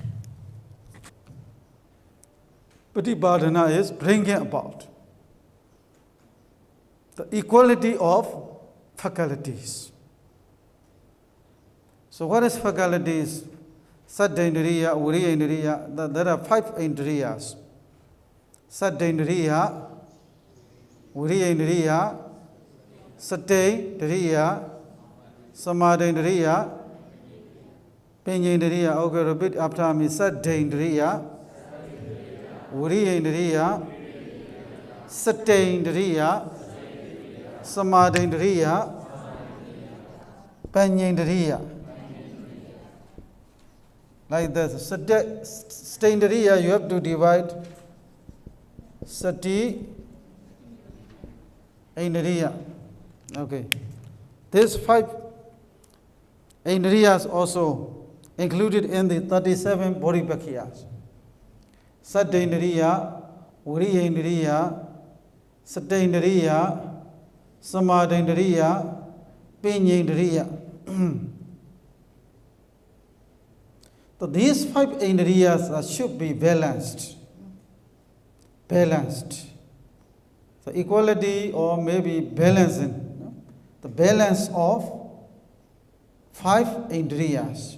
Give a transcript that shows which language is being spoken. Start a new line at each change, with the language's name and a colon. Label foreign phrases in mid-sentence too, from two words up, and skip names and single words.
English: Patipadana is bringing about the equality of faculties. So what is faculties?
Pali: Saddha Indriya, Uriya Indriya.
English: There are 5 Indriyas.
Pali: Saddha Indriya, Uriya Indriya, Sattva Indriya, Samadhi Indriya, Panya Indriya.
English: Okay, repeat after me.
Pali: Saddha Indriya, Uriya Indriya, Sattva Indriya, Samadhi Indriya, Panya Indriya.
English: Like this.
Pali: Sattva Indriya
English: you have to divide.
Pali: Sati Indriya.
English: Okay. These 5 Indriyas also included in the 37 Bodhipakkhiyas.
Pali: Saddha Indriya, Uriya Indriya, Sattva Indriya, Samadhi Indriya, Panya Indriya.
English: So these 5 Indriyas should be balanced. Balanced. So equality or maybe balancing. The balance of 5 Indriyas.